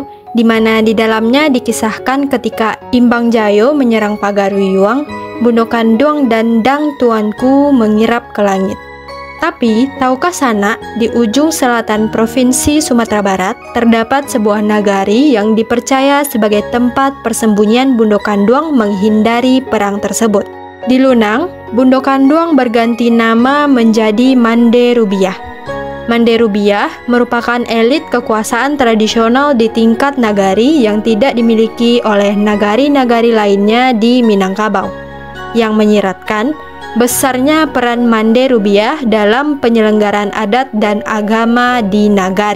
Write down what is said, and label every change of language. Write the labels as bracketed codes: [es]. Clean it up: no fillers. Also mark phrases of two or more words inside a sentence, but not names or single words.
[id] di mana di dalamnya dikisahkan ketika Imbang Jayo menyerang Pagaruyuang, Bundo Kanduang dan Dang Tuanku mengirap ke langit. Tapi, tahukah Sanak, di ujung selatan Provinsi Sumatera Barat, terdapat sebuah nagari yang dipercaya sebagai tempat persembunyian Bundo Kanduang menghindari perang tersebut. Di Lunang, Bundo Kanduang berganti nama menjadi Mande Rubiah. Mande Rubiah merupakan elit kekuasaan tradisional di tingkat nagari yang tidak dimiliki oleh nagari-nagari lainnya di Minangkabau, yang menyiratkan besarnya peran Mande Rubiah dalam penyelenggaraan adat dan agama di nagari.